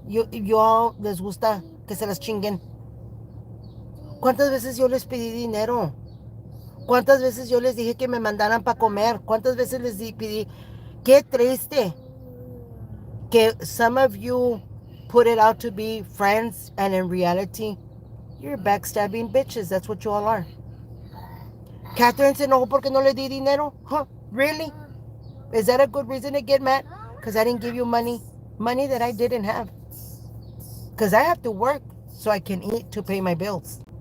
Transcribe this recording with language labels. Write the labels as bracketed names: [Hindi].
[Spanish] Yo all les gusta que se las chinguen. ¿Cuántas veces yo les pedí dinero? ¿Cuántas veces yo les dije que me mandaran para comer? ¿Cuántas veces les pedí? Qué triste que [English] some of you put it out to be friends and in reality, you're backstabbing bitches. That's what you all are. [Spanish] Catherine se enojó porque no le di dinero. [English] Huh? Really? Is that a good reason to get mad? Because I didn't give you money. Money that I didn't have. Because I have to work so I can eat to pay my bills.